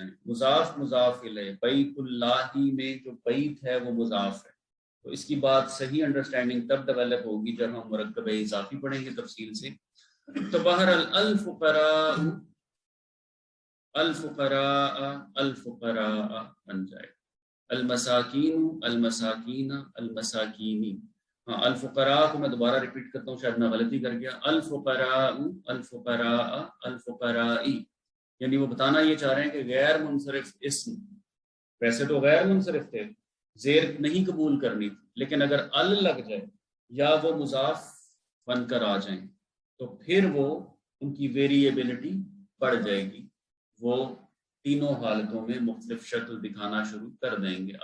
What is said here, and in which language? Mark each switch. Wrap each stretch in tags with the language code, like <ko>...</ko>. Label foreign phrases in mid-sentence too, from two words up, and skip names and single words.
<ur>مضاف، مضاف الیہ، بیت اللہی میں جو بیت ہے وہ مضاف ہے. تو اس کی بات صحیح انڈرسٹینڈنگ تب ڈیولپ ہوگی جب ہم مرکب اضافی پڑھیں گے تفصیل سے. تو بہرحال</ur> <ar>الفقراء، الفقراء، الفقراء</ar> <ur>بن جائے.</ur> <ar>المساکین المساکین المساکینی.</ar> <ur>ہاں الفقراء کو میں دوبارہ ریپیٹ کرتا ہوں، شاید میں غلطی کر گیا.</ur> <ar>الفقراء الفقراء الفقرائی،</ar> <ur>یعنی وہ بتانا یہ چاہ رہے ہیں کہ غیر منصرف اسم، ویسے تو غیر منصرف تھے، زیر نہیں قبول کرنی تھی، لیکن اگر ال لگ جائے یا وہ مضاف بن کر آ جائیں تو پھر وہ ان کی ویریبلٹی بڑھ جائے گی، وہ تینوں حالتوں میں مختلف شکل دکھانا شروع کر دیں گے.</ur>